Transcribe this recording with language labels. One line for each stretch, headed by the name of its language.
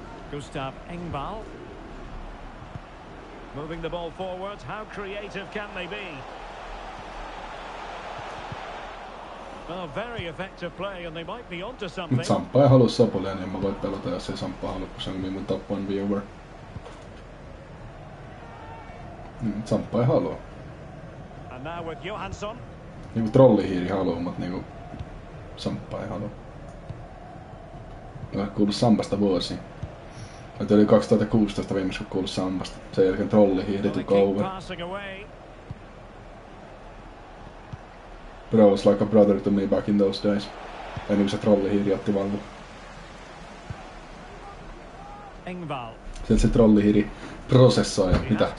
English: Gustav Engvall. Moving the ball forward. How creative can they be? Well, very effective play, and they might be onto something.
Finnish: Samppa ei halua Sopulia, niin mä voin pelata, jos ei Samppa halua, kun se on mun
English: top one viewer.
Finnish: Samppa ei halua.
English: And now with Johansson.
Finnish: Niinku trollihiiri haluu, mutta niinku Samppa ei halua. Olen kuullut Sampasta vuosia. Nyt oli 2016 viimeis kun kuullut Sampasta. Sen jälkeen trollihiiri
English: took over. Bro was like a brother to me back in those days.
Finnish: Ennen kuin se trollihiiri otti vallan.
English: Engvall.
Finnish: Sieltä se trollihiiri prosessoi ja mitä?